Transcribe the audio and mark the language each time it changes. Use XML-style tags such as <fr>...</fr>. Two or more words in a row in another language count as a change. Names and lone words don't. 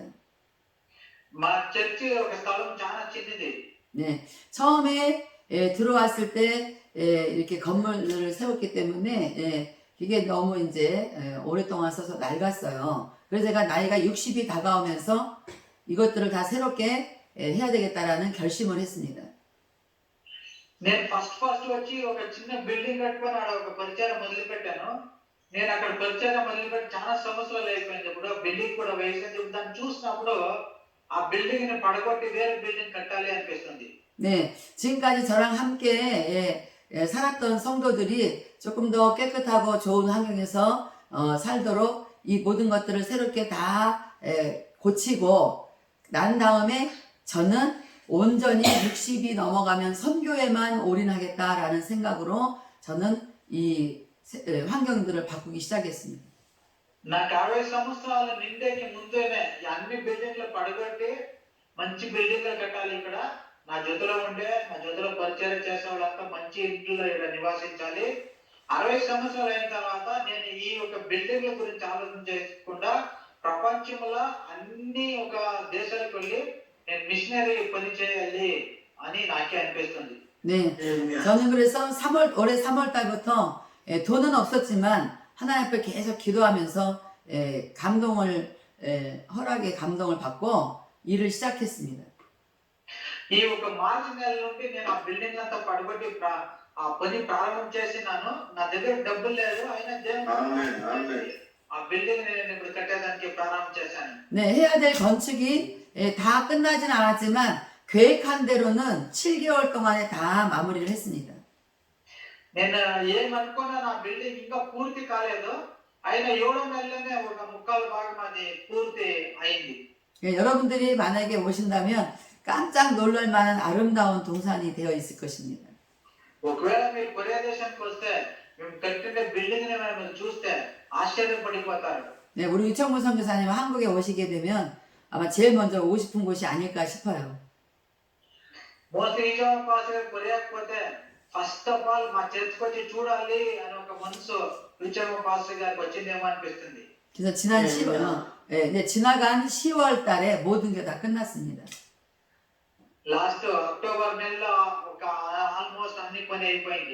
<te>మా చర్చి ఒక స్థలం చాలా చిన్నది.</te> <ko>네, 처음에 들어왔을 때 이렇게 건물을 세웠기 때문에 이게 너무 이제 오랫동안 써서 낡았어요. 그래서 제가 나이가 60이 다가오면서 이것들을 다 새롭게 해야 되겠다라는 결심을 했습니다.</ko> <te>నేను ఫస్ట్ వచ్చి ఒక చిన్న బిల్డింగ్ కట్టుకొని ఆడ ఒక పరిచయం మొదలు పెట్టాను. నేను అక్కడ పరిచయం మొదలుపెట్టి చాలా సంవత్సరాలు అయిపోయింది. ఇప్పుడు బిల్డింగ్ కూడా వేసింది. దాన్ని చూసినప్పుడు ఆ బిల్డింగ్ ని పడగొట్టి వేరే బిల్డింగ్ కట్టాలి అనిపిస్తుంది.</te> <ko>네, 지금까지 저랑 함께 살았던 성도들이 조금 더 깨끗하고 좋은 환경에서 살도록 이 모든 것들을 새롭게 다 고치고 난 다음에 저는 온전히 60이 넘어가면 선교에만 올인하겠다라는 생각으로 저는 이 환경들을 바꾸기 시작했습니다.</ko> <te>నాకు 60 సంవత్సరాలు నిండేకి ముందేనే ఈ అన్ని బిల్డింగ్లు పడగొట్టి మంచి బిల్డింగ్లు కట్టాలి ఇక్కడ. నా జొతులో పరిచయం చేసే వాళ్ళంతా మంచి ఇంట్లో ఇక్కడ నివాసించాలి. 60 సంవత్సరాలు అయిన తర్వాత నేను ఈ ఒక బిల్డింగ్ల గురించి ఆలోచన చేయకుండా ప్రపంచంలో అన్ని ఒక దేశాలకు వెళ్ళి నేను మిషనరీ పని చేయాలి అని నాకే అనిపిస్తుంది.</te> <ko>네, 저는 그래서 올해 3월 달부터 돈은 없었지만 하나님 앞에 계속 기도하면서 감동을 허락의 감동을 받고 일을 시작했습니다.</ko> <te>ఈ ఒక మార్చి నెల నుండి నేను ఆ బిల్డింగ్ అంతా పడగొట్టి ఆ పని ప్రారంభం చేసినాను. నా దగ్గర డబ్బులు లేదు, అయినా దేవుడు ఆ బిల్డింగ్ నేను ఇప్పుడు కట్టేదానికి ప్రారంభం చేశాను.</te> <ko>네, 해야 될 건축이 다 끝나진 않았지만 계획한 대로는 7개월 동안에 다 마무리를 했습니다.</ko> <te>నేను ఏమనుకున్నా నా బిల్డింగ్ ఇంకా పూర్తి కాలేదు, అయినా 7వ నెలలోనే ఒక ముక్కాలు భాగం అది పూర్తి అయింది.</te> <ko>여러분들이 만약에 오신다면 깜짝 놀랄 만한 아름다운 동산이 되어 있을 것입니다.</ko> <te>ఒకవేళ మీరు కొరియా దేశానికి వస్తే మేము కట్టిన బిల్డింగ్ ని మీరు చూస్తే ఆశ్చర్యపడిపోతారు.</te> <ko>네, 우리 유청구 선교사님 한국에 오시게 되면 아마 제일 먼저 오고 싶은 곳이 아닐까 싶어요.</ko> <te>మోస్ట్లీ ఈజామ్ పాస్టర్ కొరియాకి పోతే</te> <en>first of all</en> <te>మా చర్చ్కి వచ్చి చూడాలి అని ఒక మనసు ఈజామ్ పాస్టర్ గారికి వచ్చిందేమో అనిపిస్తుంది.</te> <ko>그래서 지나간 10월 달에 모든 게 다 끝났습니다.</ko> <en>last October</en> <te>నెలలో ఒక ఆల్మోస్ట్ అన్ని పని అయిపోయింది.</te>